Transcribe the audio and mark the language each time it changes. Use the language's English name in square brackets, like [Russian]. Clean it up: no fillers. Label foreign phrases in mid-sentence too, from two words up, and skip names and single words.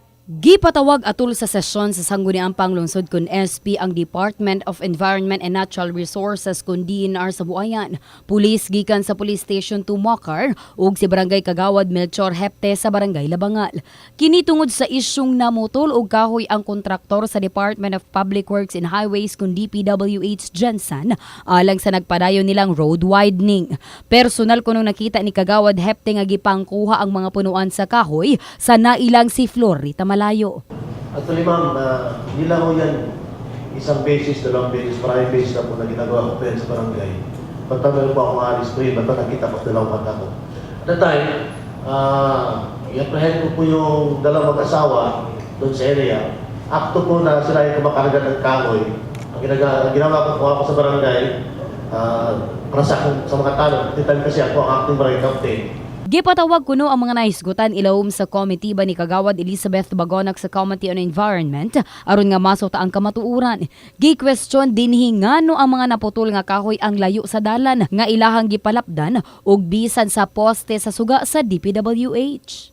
[Cebuano] Gipatawag atol sa sesyon sa Sangguniang Panglungsod kun SP ang Department of Environment and Natural Resources kun DNR sa Buayan. Pulis gikan sa Police Station 2 Makar ug si Barangay Kagawad Melchor Hepte sa Barangay Labangal. Kini tungod sa isyung namutol og kahoy ang kontraktor sa Department of Public Works and Highways kun DPWH Jensen alang sa nagpadayon nilang road widening. Personal kuno nakita ni Kagawad Hepte nga gipangkuha ang mga punuan sa kahoy sa nailang si Florita Malayo. [Filipino] Actually ma'am, hindi lang ho yan isang beses, dalawang beses, maraming beses na po na ginagawa ko pero sa barangay. Pagtagal po ako maalis ko yun, ba't nakita ko dalawang mata ko. [English] At that time, [Filipino] i-apprehend ko po yung dalawang mag-asawa doon sa area. Akto po na sila yung kumakarga ng kahoy. Ang ginawa ko ako sa barangay, para sa mga tanong, titan kasi ako ang acting barangay captain. [Cebuano] Gipatawag kuno ang mga nahisgutan ilawom sa komitiba ni Kagawad Elizabeth Bagonac sa Committee on Environment aron nga masota ang kamatuuran. Gi-question dinhi ngano ang mga naputol nga kahoy ang layo sa dalan nga ilahang gipalapdan ug bisan sa poste sa suga sa DPWH.